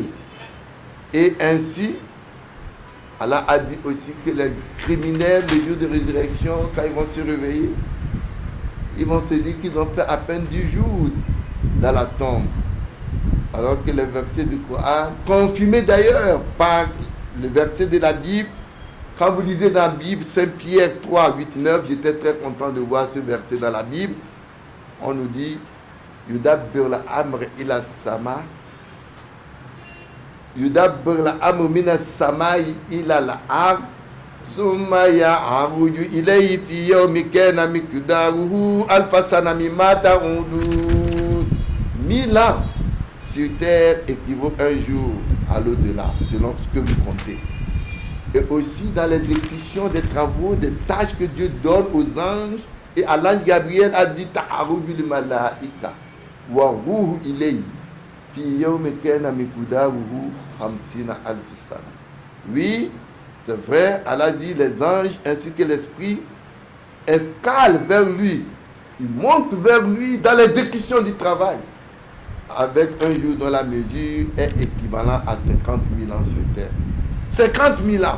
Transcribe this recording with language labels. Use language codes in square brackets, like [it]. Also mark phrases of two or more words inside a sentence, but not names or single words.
[fr] Et ainsi, Allah a dit aussi que les criminels, le jour de résurrection, quand ils vont se réveiller, ils vont se dire qu'ils ont fait à peine 10 jours dans la tombe. Alors que les versets du Coran, confirmés d'ailleurs par le verset de la Bible, quand vous lisez dans la Bible, Saint Pierre 3, 8, 9, j'étais très content de voir ce verset dans la Bible. On nous dit, [ar] يدبر الأمر إلى السماء، يدبر الأمر من السماء إلى الأرض, ثم يعرج إليه في يوم كان مقداره ألف سنة مما تعودون. [fr] 1000 ans sur terre équivaut un jour à l'au-delà, selon ce que vous comptez. Et aussi dans l'exécution des travaux, des tâches que Dieu donne aux anges. Et à l'ange Gabriel a dit [ar] تعرج الملائكة والروح إليه في يوم كان مقداره 50 ألف سنة. [fr] Oui, c'est vrai, Allah dit les anges ainsi que l'esprit escalent vers lui. Ils montent vers lui dans l'exécution du travail. Avec un jour dont la mesure est équivalent à 50 000 ans sur terre. 50 000 ans.